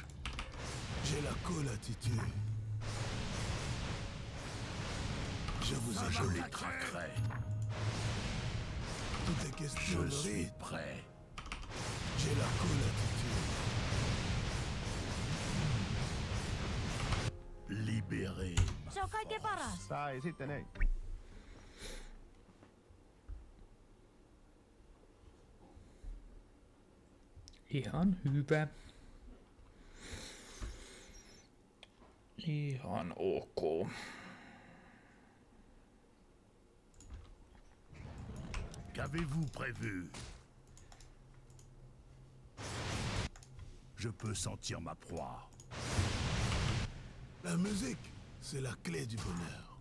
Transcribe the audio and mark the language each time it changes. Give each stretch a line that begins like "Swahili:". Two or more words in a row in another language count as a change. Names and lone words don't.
French: J'ai la colatitude. Je vous Je écoute. les traquerai. Tout est question Je de suis rythme. prêt. J'ai la colatitude. Libérer ma
Finnish: Se on kaikkein paras. Tai sitten ei. Ihan hyvä. Ihan ok.
French: Qu'avez-vous prévu? Je peux sentir ma proie. La musique, c'est la clé du bonheur.